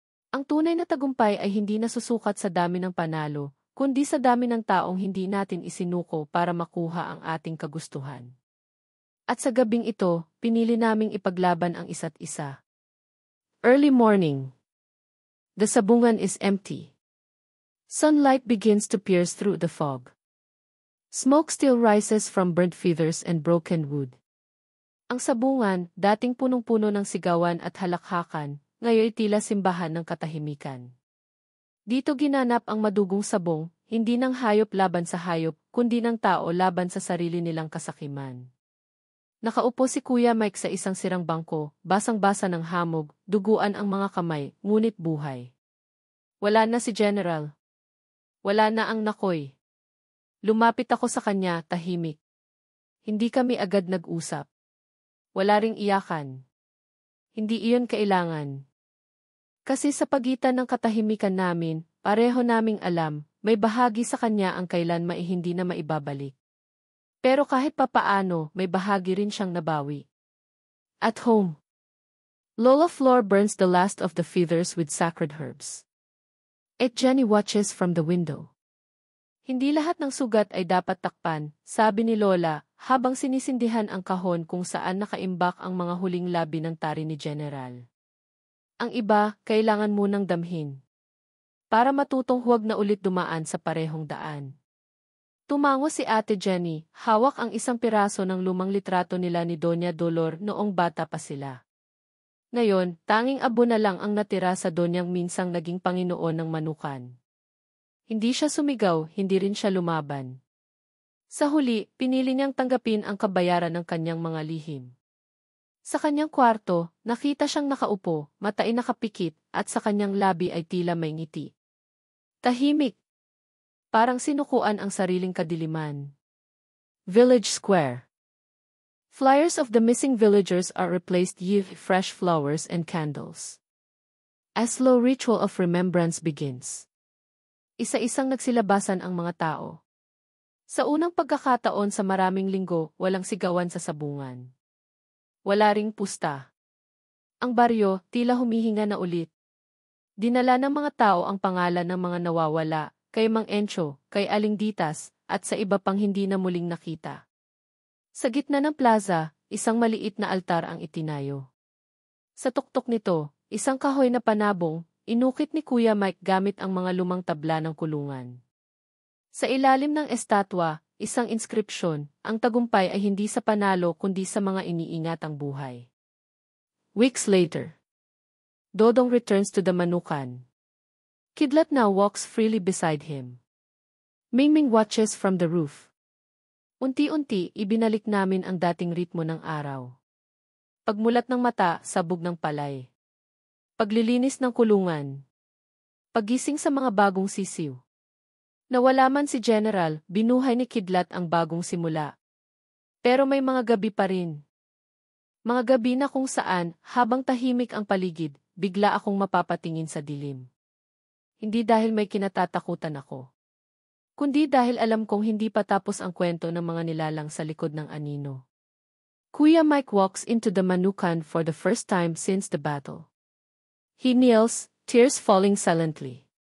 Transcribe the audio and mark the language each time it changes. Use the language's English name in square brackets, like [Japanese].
[Filipino] Ang tunay na tagumpay ay hindi nasusukat sa dami ng panalo, kundi sa dami ng taong hindi natin isinuko para makuha ang ating kagustuhan. At sa gabing ito, pinili naming ipaglaban ang isa't isa. [English] Early morning. The sabungan is empty. Sunlight begins to pierce through the fog. Smoke still rises from burnt feathers and broken wood. [Filipino] Ang sabungan, dating punong-puno ng sigawan at halakhakan, ngayon tila simbahan ng katahimikan. Dito ginanap ang madugong sabong, hindi ng hayop laban sa hayop, kundi ng tao laban sa sarili nilang kasakiman. Nakaupo si Kuya Mike sa isang sirang bangko, basang-basa ng hamog, duguan ang mga kamay, ngunit buhay. Wala na si General. Wala na ang nakoy. Lumapit ako sa kanya, tahimik. Hindi kami agad nag-usap. Wala ring iyakan. Hindi iyon kailangan. Kasi sa pagitan ng katahimikan namin, pareho naming alam, may bahagi sa kanya ang kailanman ay hindi na maibabalik. Pero kahit papaano, may bahagi rin siyang nabawi. [English] At home. Lola Flor burns the last of the feathers with sacred herbs. And Jenny watches from the window. [Filipino] Hindi lahat ng sugat ay dapat takpan, sabi ni Lola, habang sinisindihan ang kahon kung saan nakaimbak ang mga huling labi ng tari ni General. Ang iba, kailangan munang damhin. Para matutong huwag na ulit dumaan sa parehong daan. Tumango si Ate Jenny, hawak ang isang piraso ng lumang litrato nila ni Doña Dolor noong bata pa sila. Ngayon, tanging abo na lang ang natira sa Donyang minsang naging Panginoon ng Manukan. Hindi siya sumigaw, hindi rin siya lumaban. Sa huli, pinili niyang tanggapin ang kabayaran ng kanyang mga lihim. Sa kanyang kwarto, nakita siyang nakaupo, mata ay nakapikit, at sa kanyang labi ay tila may ngiti. Tahimik. Parang sinukuan ang sariling kadiliman. [English] Village Square. Flyers of the missing villagers are replaced with fresh flowers and candles. A slow ritual of remembrance begins. [Filipino] Isa-isang nagsilabasan ang mga tao. Sa unang pagkakataon sa maraming linggo, walang sigawan sa sabungan. Wala ring pusta. Ang baryo, tila humihinga na ulit. Dinala ng mga tao ang pangalan ng mga nawawala, kay Mang Encho, kay Aling Ditas, at sa iba pang hindi na muling nakita. Sa gitna ng plaza, isang maliit na altar ang itinayo. Sa tuktok nito, isang kahoy na panabong, inukit ni Kuya Mike gamit ang mga lumang tabla ng kulungan. Sa ilalim ng estatwa, isang inskripsyon, ang tagumpay ay hindi sa panalo kundi sa mga iniingatang buhay. [English] Weeks later, Dodong returns to the Manukan. Kidlat now walks freely beside him. Mingming watches from the roof. [Filipino] Unti-unti, ibinalik namin ang dating ritmo ng araw. Pagmulat ng mata, sabog ng palay. Paglilinis ng kulungan. Paggising sa mga bagong sisiw. Nawala man si General, binuhay ni Kidlat ang bagong simula. Pero may mga gabi pa rin. Mga gabi na kung saan, habang tahimik ang paligid, bigla akong mapapatingin sa dilim. Hindi dahil may kinatatakutan ako. Kundi dahil alam kong hindi pa tapos ang kwento ng mga nilalang sa likod ng anino. [English] Kuya Mike walks into the Manukan for the first time since the battle. He kneels, tears falling silently.